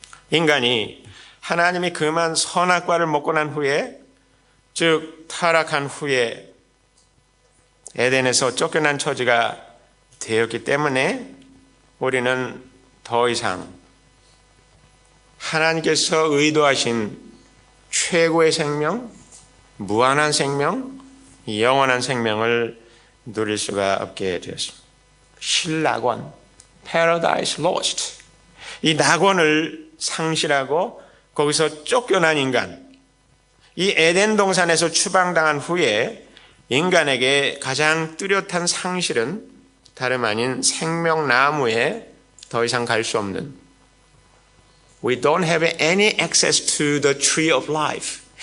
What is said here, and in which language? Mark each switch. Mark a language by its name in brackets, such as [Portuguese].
[Korean] 인간이 하나님이 그만 선악과를 먹고 난 후에, 즉 타락한 후에 에덴에서 쫓겨난 처지가 되었기 때문에 우리는 더 이상 하나님께서 의도하신 최고의 생명, 무한한 생명, 영원한 생명을 누릴 수가 없게 되었습니다. 신낙원, Paradise Lost. 이 낙원을 상실하고 거기서 쫓겨난 인간, 이 에덴 동산에서 추방당한 후에 인간에게 가장 뚜렷한 상실은 다름 아닌 생명나무에 더 이상 갈 수 없는, [English] We don't have any access to the tree of life.